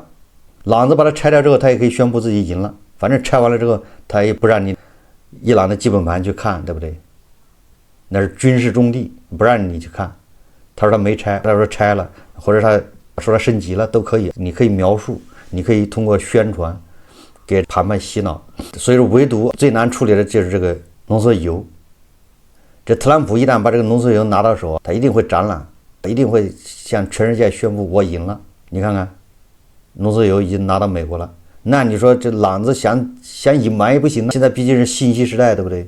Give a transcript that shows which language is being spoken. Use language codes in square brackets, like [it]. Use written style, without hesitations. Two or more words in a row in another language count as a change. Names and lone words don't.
[zh] 朗子把它拆掉之後，他也可以宣布自己贏了。反正拆完了之後，他也不讓你伊朗的基本盤去看，对不对？那是軍事重地，不讓你去看。他說他沒拆，他說拆了，或者他說他升級了都可以，你可以描述，你可以通過宣傳給談判洗腦。所以說唯獨最難處理的就是這個濃縮鈾。這特朗普一旦把這個濃縮鈾拿到手，他一定會展覽，他一定會向全世界宣布我贏了。你看看濃縮鈾已經拿到美國了，那你說這朗子想隱瞞也不行，現在畢竟是信息時代，對不对？